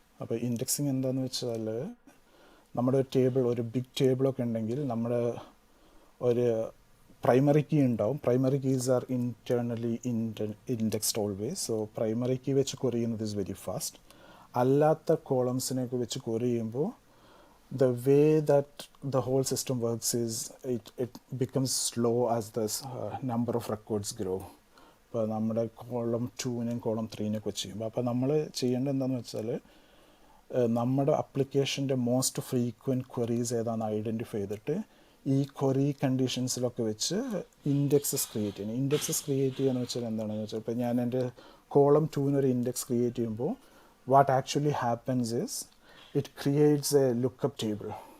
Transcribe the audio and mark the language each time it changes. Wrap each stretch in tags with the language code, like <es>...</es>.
<ml>അപ്പോൾ ഇൻഡെക്സിങ് എന്താണെന്ന് വെച്ചാൽ നമ്മുടെ ഒരു ടേബിൾ, ഒരു ബിഗ് ടേബിളൊക്കെ ഉണ്ടെങ്കിൽ നമ്മുടെ ഒരു പ്രൈമറി കീ ഉണ്ടാവും.</ml> <en>Primary keys are internally indexed always. So primary key</en> <ml>വെച്ച്</ml> <en>query ചെയ്യുന്നത് is very fast.</en> <ml>അല്ലാത്ത കോളംസിനെയൊക്കെ വെച്ച് query ചെയ്യുമ്പോൾ</ml> <en>the way that the whole system works is it becomes slow as the number of records grow.</en> <ml>ഇപ്പോൾ നമ്മുടെ column 2-നെയും column 3-നെയൊക്കെ വെച്ച് ചെയ്യുമ്പോൾ അപ്പോൾ നമ്മൾ ചെയ്യേണ്ടത് എന്താണെന്ന് വെച്ചാൽ നമ്മുടെ അപ്ലിക്കേഷൻ്റെ മോസ്റ്റ് ഫ്രീക്വൻറ്റ് ക്വറീസ് ഏതാണെന്ന് ഐഡൻറ്റിഫൈ ചെയ്തിട്ട് ഈ ക്വറി കണ്ടീഷൻസിലൊക്കെ വെച്ച് ഇൻഡെക്സസ് ക്രിയേറ്റ് ചെയ്യണം. ഇൻഡെക്സസ് ക്രിയേറ്റ് ചെയ്യുകയെന്ന് വെച്ചാൽ എന്താണെന്ന് വെച്ചാൽ ഇപ്പോൾ ഞാൻ എൻ്റെ കോളം 2-നൊരു ഇൻഡെക്സ് ക്രിയേറ്റ് ചെയ്യുമ്പോൾ</ml> <en>What actually happens is it creates a lookup table.</en>